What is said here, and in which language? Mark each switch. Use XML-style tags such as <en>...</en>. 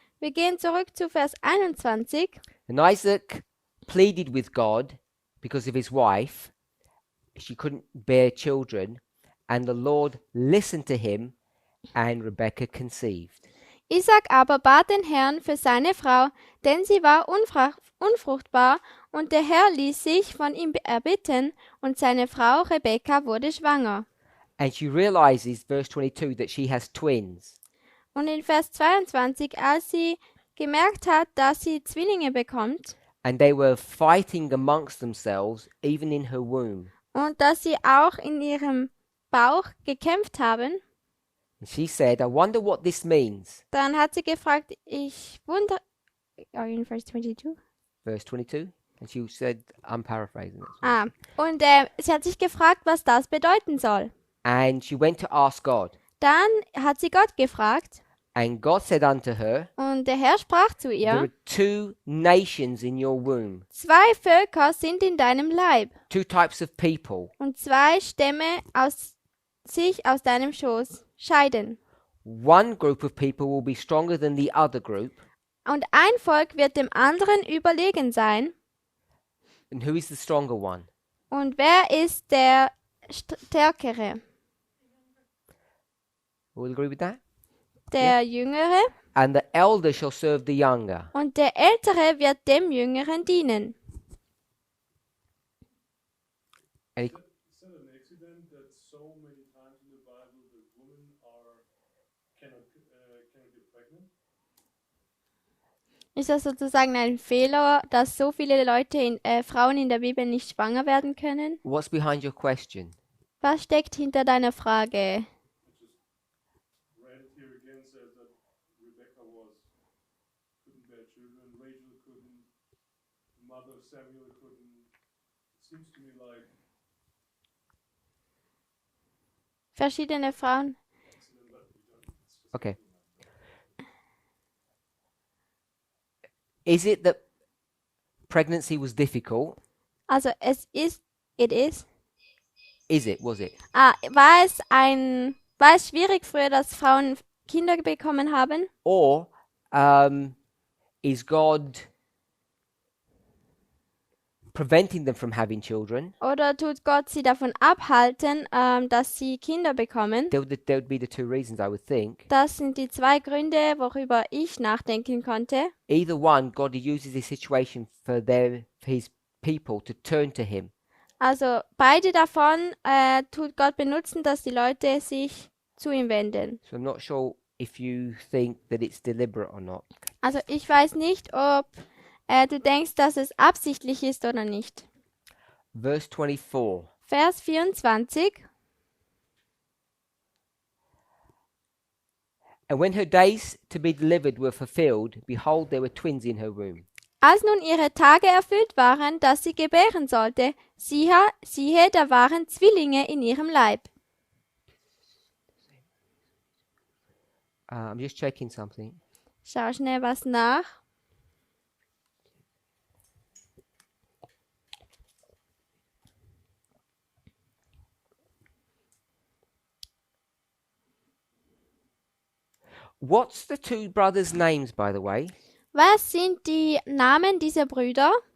<de>wir gehen zurück zu Vers 21.</de> <en>And Isaac pleaded with God because of his wife. She couldn't bear children. And the Lord listened to him, and Rebekah conceived.</en> <de>Isaac aber bat den Herrn für seine Frau, denn sie war unfruchtbar, und der Herr ließ sich von ihm erbitten, und seine Frau Rebekka wurde schwanger.</de> <en>And she realizes, verse 22, that she has twins.</en> <de>Und in Vers 22, als sie gemerkt hat, dass sie Zwillinge bekommt,</de> <en>And they were fighting amongst themselves, even in her womb.</en> <de>und dass sie auch in ihrem Bauch gekämpft haben,</de> <en>And she said, I wonder what this means.</en> <de>dann hat sie gefragt, ich wundere...</de> <en>Are you in Vers 22? Verse 22. And she said, I'm paraphrasing it.</en> <de>Und sie hat sich gefragt, was das bedeuten soll.</de> <en>And she went to ask God.</en> <de>Dann hat sie Gott gefragt,</de> <en>And God said unto her,</en> <de>und der Herr sprach zu</de> <en>There</en> <de>ihr,</de> <en>are two nations in your womb,</en> <de>2 Völker sind in deinem Leib,</de> <en>two types of people.</en> <de>und 2 Stämme sich aus deinem Schoß scheiden.</de> <en>One group of people will be stronger than the other group.</en> <de>Und ein Volk wird dem anderen überlegen sein.</de> <en>And who is the stronger one?</en> <de>Und wer ist der Stärkere,</de> <en>All agree with that?</en> <de>der Jüngere,</de> <en>And the elder shall serve the younger.</en> <de>und der Ältere wird dem Jüngeren dienen.</de> <en>Any, Is that an accident that so many times in the Bible the women cannot get pregnant?</en> <de>Ist das sozusagen ein Fehler, dass so viele Frauen in der Bibel nicht schwanger werden können?</de> <en>what's behind your question?</en> <de>Was steckt hinter deiner Frage?</de> <en>I just read it here again says that Rebecca couldn't bear children, Rachel couldn't, the mother of Samuel couldn't. It seems to me like</en> <de>Verschiedene Frauen.</de> <en>accident, but we don't. It's just Okay. Is it that pregnancy was difficult? Also it is. Was it?</en> <de>War es schwierig früher, dass Frauen Kinder bekommen haben?</de> <en>Or is God preventing them from having children?</en> <de>Oder tut Gott sie davon abhalten, dass sie Kinder bekommen?</de> <en>There would be the two reasons, I would think.</en> <de>Das sind die zwei Gründe, worüber ich nachdenken konnte.</de> <en>Either one, God uses this situation for his people to turn to him.</en> <de>Also beide davon tut Gott benutzen, dass die Leute sich zu ihm wenden.</de> <en>So I'm not sure if you think that it's deliberate or not.</en> <de>Also ich weiß nicht, ob du denkst, dass es absichtlich ist oder nicht.</de> <en>Verse 24.</en> <de>Vers 24.</de> <en>And when her days to be delivered were fulfilled, behold, there were twins in her womb.</en> <de>Als nun ihre Tage erfüllt waren, dass sie gebären sollte, siehe, da waren Zwillinge in ihrem Leib.</de> <en>I'm just checking something.</en> <de>Schau schnell was nach.</de> <en>What's the two brothers' names, by the way?</en> <de>Was sind die Namen dieser Brüder?</de>